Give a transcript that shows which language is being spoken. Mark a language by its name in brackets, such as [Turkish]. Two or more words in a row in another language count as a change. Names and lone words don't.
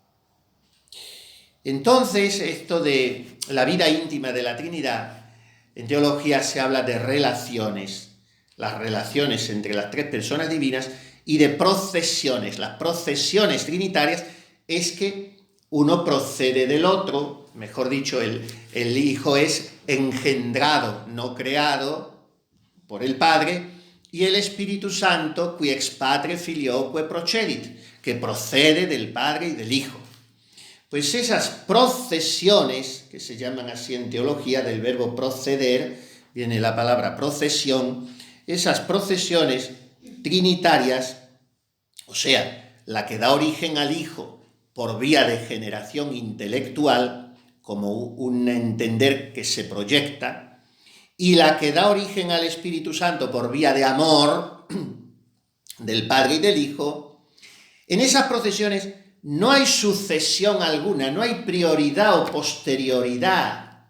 [Spanish] Entonces, esto de la vida íntima de la Trinidad, en teología se habla de relaciones, las relaciones entre las tres personas divinas, y de procesiones. Las procesiones trinitarias es que uno procede del otro, mejor dicho, el Hijo es engendrado, no creado, por el Padre, y el Espíritu Santo, [Latin] qui ex Patre filioque procedit, [Spanish] que procede del Padre y del Hijo. Pues esas procesiones, que se llaman así en teología, del verbo proceder, viene la palabra procesión, esas procesiones trinitarias, o sea, la que da origen al Hijo por vía de generación intelectual, como un entender que se proyecta, y la que da origen al Espíritu Santo por vía de amor del Padre y del Hijo, en esas procesiones no hay sucesión alguna, no hay prioridad o posterioridad.